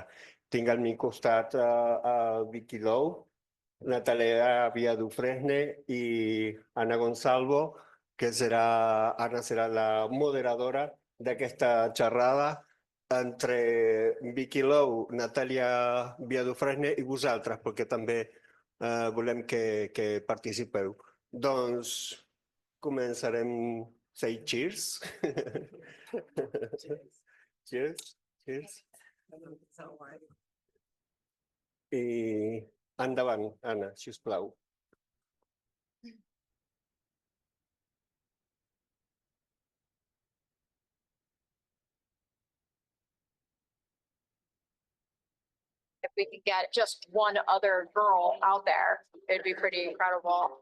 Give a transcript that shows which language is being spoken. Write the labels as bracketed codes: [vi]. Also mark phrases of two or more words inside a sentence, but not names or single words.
[ca] Tinc al meu costat a Vicky Lowe, Natalia Viadufresne i Ana Gonzalvo, que Anna serà la moderadora d'aquesta xerrada entre Vicky Lowe, Natalia Viadufresne i vosaltres, perquè també volem que participeu. Doncs començarem. [en] Say cheers. Cheers. Cheers. [ca] I endavant, Anna, sisplau. [en] If we could get just one other girl out there, it'd be pretty incredible.